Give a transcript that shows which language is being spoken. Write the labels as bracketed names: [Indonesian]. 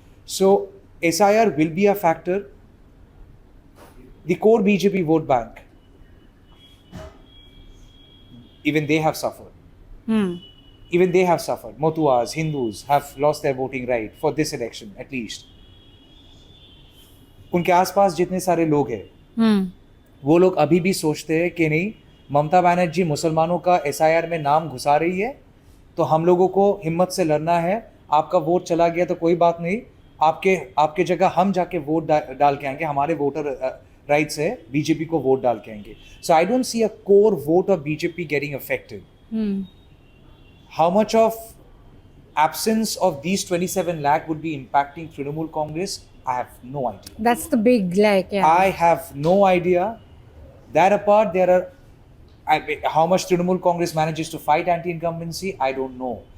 [English] So SIR will be a factor. The core BJP vote bank, even they have suffered. Even they have suffered. Motuas, Hindus have lost their voting right for this election at least. [Hindi] उनके आसपास जितने सारे लोग हैं, वो लोग अभी भी सोचते हैं कि नहीं, ममता बनर्जी मुसलमानों का SIR में नाम घुसा रही है, तो हम लोगों को हिम्मत से लड़ना है. आपका वोट चला गया तो कोई बात नहीं, आपके जगह हम जाके वोट डाल के आएंगे, हमारे वोटर राइट्स है, बीजेपी को वोट डाल के आएंगे. [English] So I don't see a core vote of BJP getting affected. How much of absence of these 27 lakh would be impacting Trinamool Congress, I have no idea. That's the big, like, yeah. I have no idea. That apart, there are how much Trinamool Congress manages to fight anti-incumbency, I don't know.